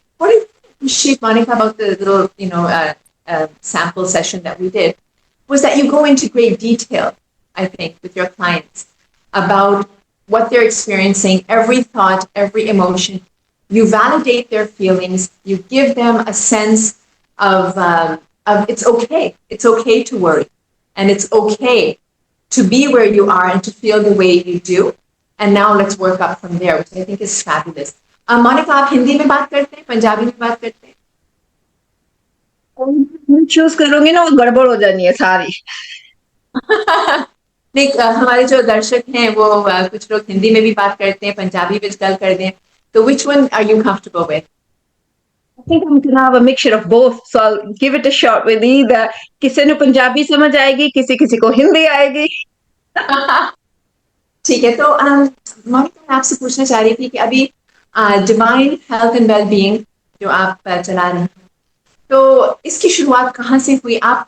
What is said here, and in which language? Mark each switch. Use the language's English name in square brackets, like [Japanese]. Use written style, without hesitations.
[English] What do you appreciate, Monika, about the little sample session that we did was that you go into great detail, I think, with your clients about what they're experiencing, every thought, every emotion. You validate their feelings. You give them a sense of it's okay. It's okay to worry. And it's okay to be where you are and to feel the way you do. And now let's work up from there, which I think is fabulous. [Hindi] Monika, आप हिंदी में बात करते हैं, पंजाबी में बात करते हैं? Choose करूंगी ना, वो गड़बड़ हो जानी है सारी. नहीं, हमारे जो दर्शक हैं वो कुछ लोग हिंदी में भी बात करते हैं, पंजाबी में गल कर दें. [English] So which one are you comfortable with? I think I'm going to have a mixture of both. So I'll give it a shot with either. [Hindi] किसी ने पंजाबी समझ आएगी, किसी को हिंदी आएगी. ठीक है, तो मोनिका, मैं आपसे पूछना चाह रही थी कि अभी डिवाइन हेल्थ एंड वेलबीइंग जो आप चला रहे हैं, तो इसकी शुरुआत कहाँ से हुई?